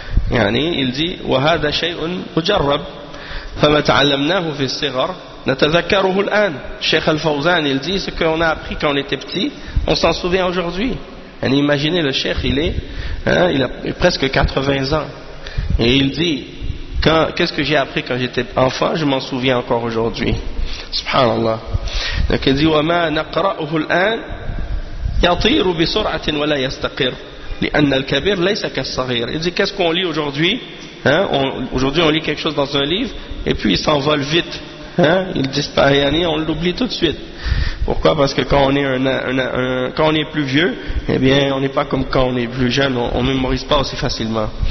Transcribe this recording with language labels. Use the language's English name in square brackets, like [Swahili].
[Arabic] Yani [French] il dit [Arabic] wa hadha shay'un mujarrab fama ta'allamnahu fi as-sighar نتذكره الآن. [French] Cheikh Al-Fawzan il dit ce qu'on a appris quand on était petit, on s'en souvient aujourd'hui. Et imaginez le cheikh, il a presque 80 ans. Et il dit qu'est-ce que j'ai appris quand j'étais enfant, je m'en souviens encore aujourd'hui. [Arabic] Subhanallah. [French] Donc il dit [Arabic] وما نقرأه الآن يطير بسرعة ولا يستقر لأن الكبير ليس كالصغير. [French] Il dit qu'est-ce qu'on lit aujourd'hui, hein? Aujourd'hui on lit quelque chose dans un livre et puis il s'envole vite. Hein? Il disparaît, on l'oublie tout de suite. Pourquoi? Parce que quand on est quand on est plus vieux, eh bien, on n'est pas comme quand on est plus jeune, on ne mémorise pas aussi facilement.